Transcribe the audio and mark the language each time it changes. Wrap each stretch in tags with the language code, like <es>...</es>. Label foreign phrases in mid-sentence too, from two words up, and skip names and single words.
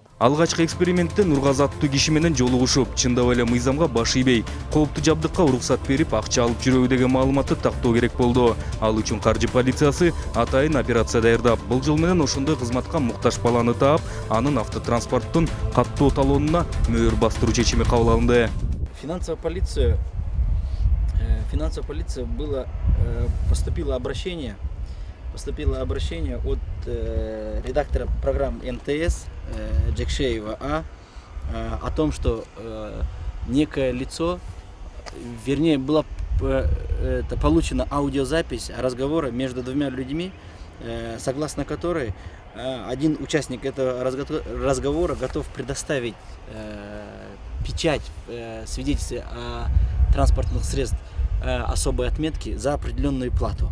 <ky>Алгачкы экспериментте Нургазы аттуу киши менен жолугушуп, чындап эле мыйзамга баш ийбей, кооптуу жабдыкка уруксат берип, акча алып жүрөбү деген маалыматты тактоо керек болду. Ал үчүн каржы полициясы атайын операция даярдап, бул жол менен ошондой кызматка муктаж баланы таап, анын автотранспорттун каттуу талонуна мөөр бастыруу чечими кабыл алынды.</ky> <ru>Финансовая полиция было поступило обращение от редактора программ НТС Джекшеева о том, что некое лицо, вернее, была получена аудиозапись разговора между двумя людьми, согласно которой один участник этого разговора готов предоставить печать свидетельства о транспортных средств особой отметки за определенную плату.</ru>